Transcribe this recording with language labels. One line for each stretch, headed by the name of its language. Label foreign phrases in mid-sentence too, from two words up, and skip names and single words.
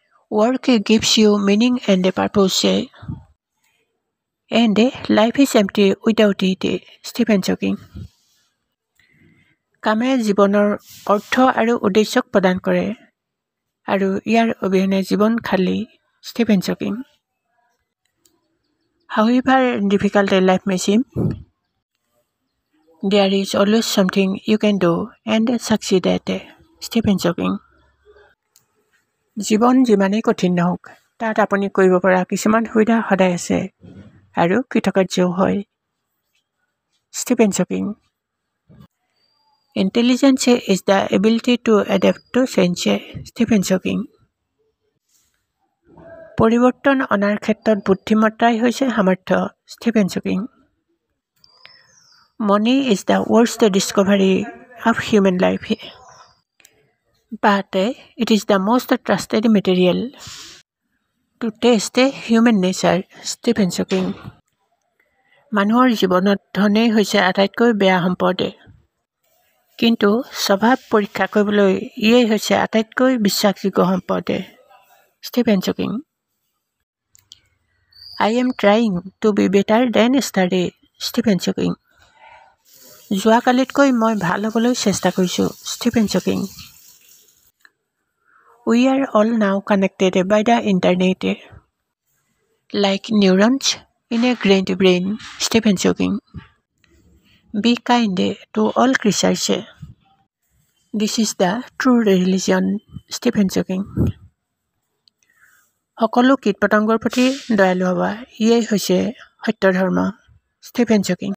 English: Work gives you meaning and a purpose, and life is empty without it. Stephen Hawking.
Assamese: কামে জীৱনৰ অৰ্থ আৰু উদ্দেশ্যক প্ৰদান কৰে আৰু ইয়াৰ অবিহনে জীৱন খালী. ষ্টিফেন হকিং.
English: However difficult a life may seem, there is always something you can do and succeed at. ষ্টিফেন হকিং.
Assamese: জীৱন যিমানেই কঠিন নহওক তাত আপুনি কৰিব পৰা কিছুমান সুবিধা সদায় আছে আৰু কৃতকাৰ্যও হয়. ষ্টিফেন হকিং.
English: Intelligence is the ability to adapt to change. ষ্টিফেন হকিং.
Assamese: পৰিৱৰ্তন অনাৰ ক্ষেত্ৰত বুদ্ধিমত্তাই হৈছে সামৰ্থ্য. ষ্টিফেন হকিং.
English: Money is the worst discovery of human life, but it is the most trusted material to test human nature. ষ্টিফেন হকিং.
Assamese: মানুহৰ জীৱনত ধনেই হৈছে আটাইতকৈ বেয়া সম্পদ, কিন্তু স্বভাৱ পৰীক্ষা কৰিবলৈ ইয়েই হৈছে আটাইতকৈ বিশ্বাসযোগ্য সম্পদ. ষ্টিফেন হকিং.
English: I am trying to be better than yesterday.
Assamese: ষ্টিফেন হকিং. যোৱাকালিতকৈ মই ভাল হ'বলৈ চেষ্টা কৰিছোঁ. ষ্টিফেন হকিং.
English: We are all now connected by the internet, like neurons in a great brain. ষ্টিফেন হকিং. Be kind to all creatures. This is the true religion. ষ্টিফেন হকিং.
Assamese: সকলো কীট পতংগৰ প্ৰতি দয়ালু হ'বা, ইয়েই হৈছে সত্য ধৰ্ম. ষ্টিফেন হকিং.